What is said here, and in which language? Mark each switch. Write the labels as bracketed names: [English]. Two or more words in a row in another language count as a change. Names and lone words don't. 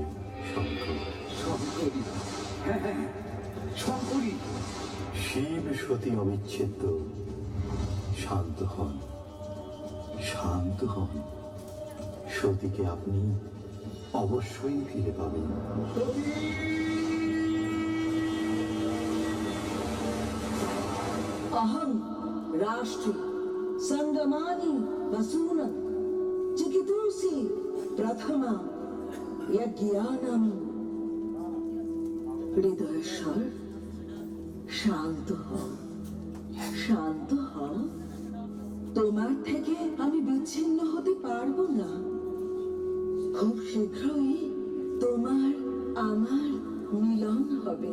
[Bangla] শঙ্করী, হ্যাঁ শঙ্করী। শিব সতী অবিচ্ছেদ্য। শান্ত হন, শান্ত হন। সতীকে আপনি অবশ্যই ফিরে পাবেন। [Sanskrit] अहं राष्ट्रे संगमानि वसून चिकितुषि प्रथमा यज्ञानम। [Bangla] হৃদয়েশ্বর, শান্ত হও, শান্ত হও। তোমার থেকে আমি বিচ্ছিন্ন হতে পারবো না। খুব শীঘ্রই তোমার আমার মিলন হবে।